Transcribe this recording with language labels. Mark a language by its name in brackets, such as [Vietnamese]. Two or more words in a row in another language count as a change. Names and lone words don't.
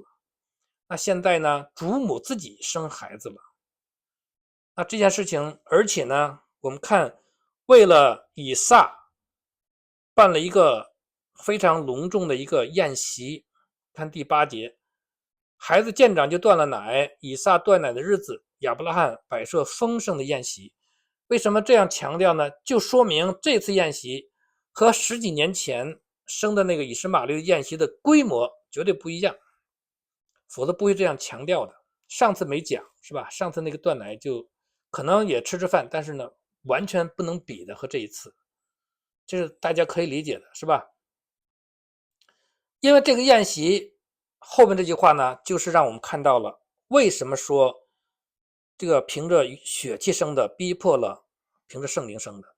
[Chinese] 那現在呢，主母自己生孩子了。那這件事情，而且呢，我們看為了以撒辦了一個非常隆重的一個宴席，看第8節，孩子見長就斷了奶，以撒斷奶的日子，亞伯拉罕擺設豐盛的宴席。為什麼這樣強調呢？就說明這次宴席和10幾年前生的那個以實瑪利的宴席的規模絕對不一樣，否則不會這樣強調的。上次沒講是吧？上次那個斷奶就可能也吃飯，但是呢，完全不能比的和這一次，這是大家可以理解的是吧？因為這個宴席後面這句話呢，就是讓我們看到了為什麼說這個憑着血氣生的逼迫了憑着聖靈生的。